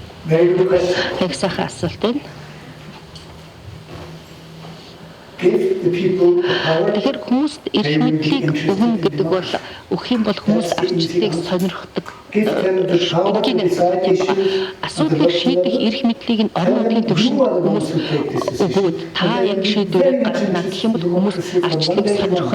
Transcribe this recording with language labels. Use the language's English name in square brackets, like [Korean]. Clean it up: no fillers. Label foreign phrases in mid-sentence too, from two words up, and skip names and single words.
[English] Very good question. [Mongolian] Их сайхан асуулт байна. [English] Give the people the power. [Mongolian] Тэгэхээр хүмүүст эрх мэдлийг өгнө гэдэг бол өгөх юм бол хүмүүс арчлалыг сонирхдаг. Асуудлыг шийдэх эрх мэдлийг нь орон нутгийн түвшинд хүмүүс өгөөд та яг шийдвэрийг гаргана гэх юм бол хүмүүс арчлалыг сонирхно.